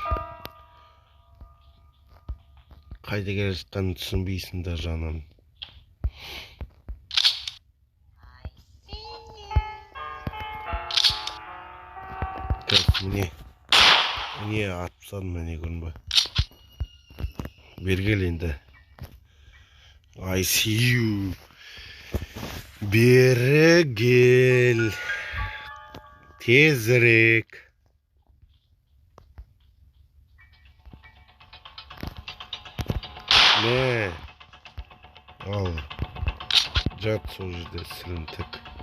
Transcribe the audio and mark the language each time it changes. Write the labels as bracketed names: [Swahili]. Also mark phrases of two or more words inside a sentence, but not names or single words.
[Kazakh] Қайда келе жатқанын түсінбейсің да жаным. Міне атып салдым, міне көрін ба. Бергел енді. [English] I see you. [Kazakh] Бері кел. Тезірек. Не. Ал. Жат сол жерде сілінтік.